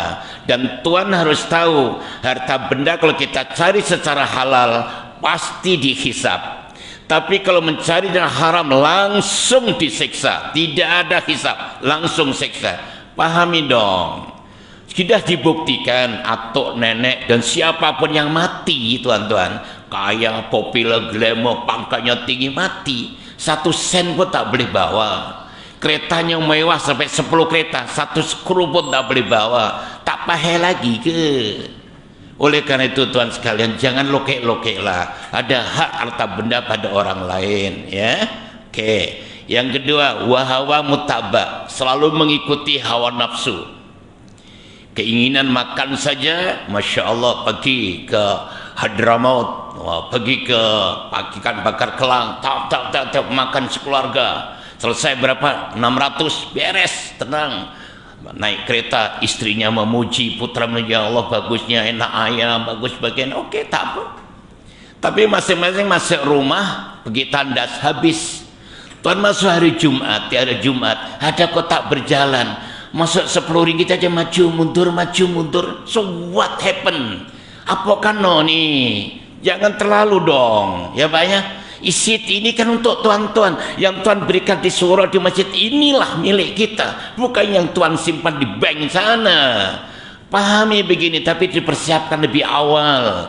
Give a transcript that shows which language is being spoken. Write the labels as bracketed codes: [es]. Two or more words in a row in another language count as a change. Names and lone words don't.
[ms] Dan tuan harus tahu, harta benda kalau kita cari secara halal pasti dihisab. Tapi kalau mencari dengan haram langsung disiksa, tidak ada hisab, langsung siksa. Pahami dong. Sudah dibuktikan atuk, nenek dan siapapun yang mati tuan-tuan, kaya, populer, glamour, pangkatnya tinggi, mati 1 sen pun tak boleh bawa. Keretanya mewah sampai 10 kereta, 1 skru pun tak boleh bawa. Tak pahal lagi ke? Oleh karena itu tuan sekalian, jangan lokek-lokek lah. Ada hak harta benda pada orang lain, ya. Oke. Yang kedua, [ar] وهوى متبع, [ms] selalu mengikuti hawa nafsu. Keinginan makan saja, [ar] ما شاء الله, [ms] pergi ke Hadramaut, pergi ke Pakikan Bakar Kelang, tak makan sekeluarga. Selesai berapa? 600, beres, tenang. Naik kereta, istrinya memuji, putra memuji, [ar] يا الله [ms] bagusnya, enak ayam, bagus bagian, oke, tak apa. Tapi masing-masing masuk rumah, pergi tandas, habis. Tuan masuk hari Jumat, tiada Jumat, ada kotak berjalan, masuk 10 ringgit aja, maju mundur. [en] So what happened? [ms] Apa kan nih? Jangan terlalu dong, ya Pak ya. Isi ini kan untuk tuan-tuan yang tuan berikan di surau di masjid, inilah milik kita, bukan yang tuan simpan di bank sana. Pahami begini, tapi dipersiapkan lebih awal.